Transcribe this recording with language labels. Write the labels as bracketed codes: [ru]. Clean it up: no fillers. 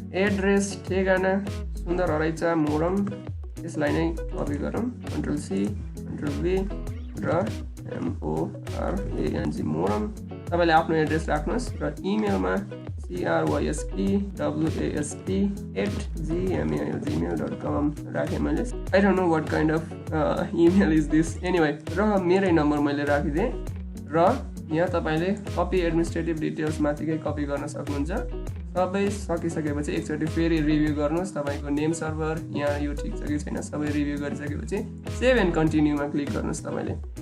[ne] Address ठेगाना सुन्दर हरैचा मोरङ। यसलाई नै कपी गरौँ कन्ट्रोल सी कन्ट्रोल V र MORANG मोरङ। तपाईले आफ्नो एड्रेस राख्नुस् र इमेलमा crysp@gmail.com राखे मैले। [en] I don't know what kind of email is this anyway। [ne] र मेरै नम्बर मैले राखिदिए र यहाँ तपाईले कपी एडमिनिस्ट्रेटिभ डिटेल्स माथिकै कपी गर्न सक्नुहुन्छ। सबै सकिसकेपछि एकचोटी फेरि रिभ्यू गर्नुस् तपाईको नेम सर्भर यहाँ यो ठीक छ कि छैन। सबै रिभ्यू गरिसकेपछि सेभ एन्ड कन्टिन्यूमा क्लिक गर्नुस् तपाईले।